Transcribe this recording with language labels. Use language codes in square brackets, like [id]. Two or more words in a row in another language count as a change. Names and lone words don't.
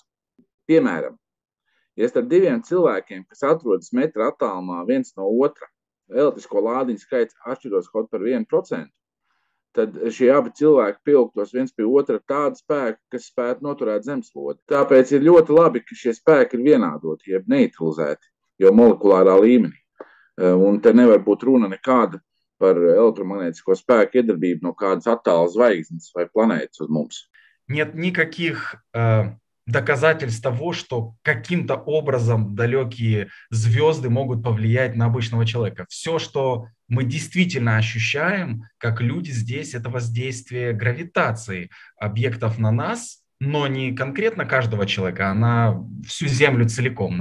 [lv] Piemēram, ja starp 2 cilvēkiem, kas atrodas metra attālumā viens no otra, elektrisko lādiņu skaits atšķiros kaut par 1%, tad šie abi cilvēki pievilktos viens pie otra tādu spēku, kas spētu noturēt zemeslodi. Tāpēc ir ļoti labi, ka šie spēki ir vienādoti, jeb neutralizēti, jau molekulārā līmenī. Un te nevar būt runa nekāda par elektromagnētisko spēku iedarbību no kādas attālas zvaigznes vai planētas uz mums. [ru] Нет никаких доказательств того, что каким-то образом далекие звезды могут повлиять на обычного человека. Все, что мы действительно ощущаем, как люди здесь, это воздействие гравитации объектов на нас, но не конкретно каждого человека, а на всю Землю целиком.